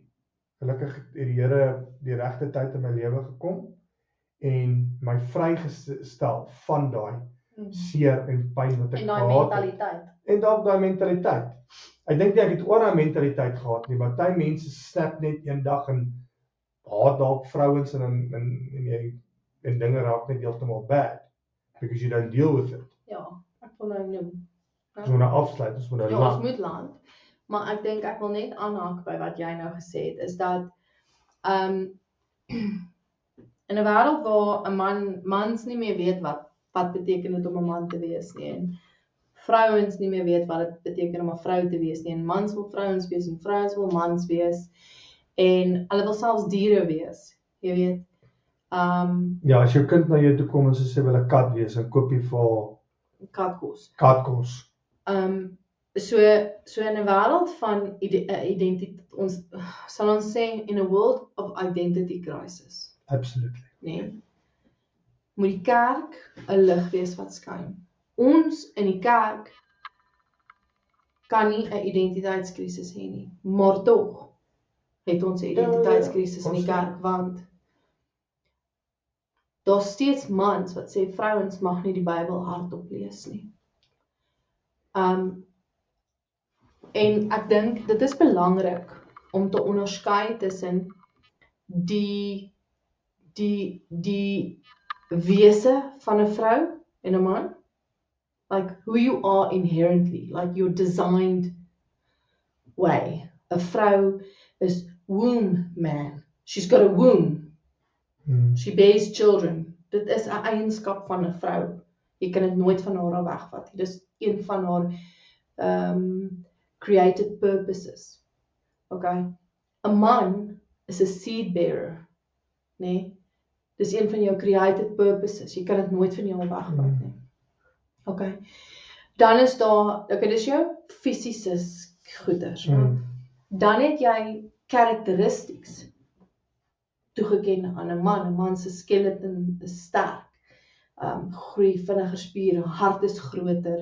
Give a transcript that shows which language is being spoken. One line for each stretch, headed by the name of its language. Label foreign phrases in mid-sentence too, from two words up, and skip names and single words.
Afrikaans: Gelukkig het die Here die regte tyd in my lewe gekom en my vrygestel van daai seer en pyn wat ek gehad het. En dalk daai mentaliteit. Ek dink nie ek het oor daai mentaliteit gehad nie, maar baie mense snap net een dag en haat dalk vrouens en dinge raak net heeltemal
English: bad because you don't deal with it.
Afrikaans: Ja, ek wil nou noem. Ons moet nou afsluit, ons moet nou land. Ons moet land, maar ek dink ek wil net aanhaak by wat jy nou gesê het, is dat in 'n wêreld waar 'n mans nie meer weet wat beteken dit om 'n man te wees nie, en vrouens nie meer weet wat dit beteken om 'n vrou te wees nie, en mans wil vrouens wees en vrouens wil mans wees, en hulle wil selfs diere wees, jy weet. Ja, as jou kind na jou toe kom en sê wil 'n kat wees, en koop jy vir katkos. So in 'n wêreld van identiteit, ons sal ons sê
English: in a world of identity crisis. Absolutely.
Afrikaans: Nee. Moet die kerk 'n lig wees wat skyn. Ons in die kerk kan nie 'n identiteitskrisis hê nie, maar tog het ons 'n identiteitskrisis in die kerk, want daar's steeds mans wat sê vrouens mag nie die Bybel hardop lees nie. En ek dink dit is belangrik om te onderskei tussen die wese van 'n vrou en 'n man,
English: like who you are inherently, like your designed way.
Afrikaans: 'n vrou is
English: womb man. She's got a womb. She bears children.
Afrikaans: Dit is 'n eienskap van 'n vrou. Jy kan dit nooit van haar af wegvat. Dit is een van haar
English: created purposes.
Afrikaans: Okay. 'n man is 'n
English: seed bearer.
Afrikaans: Nee. Dis een van jou
English: created purposes.
Afrikaans: Jy kan dit nooit van jou wegvat nie. Okay. Dan is daar, dis jou fisiese goeders. Dan het jy characteristics toegeken aan 'n man. 'n man se skeleton is sterk. Groei vinniger spiere, hart is groter.